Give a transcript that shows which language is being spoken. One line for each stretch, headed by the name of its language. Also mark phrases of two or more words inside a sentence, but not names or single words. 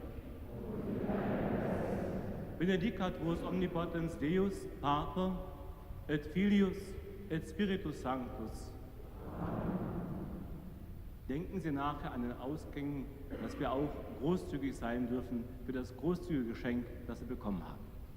Latin: Benedicat vos omnipotens Deus, Pater, et Filius, et Spiritus Sanctus.
German: Denken Sie nachher an den Ausgängen, dass wir auch großzügig sein dürfen für das großzügige Geschenk, das Sie bekommen haben.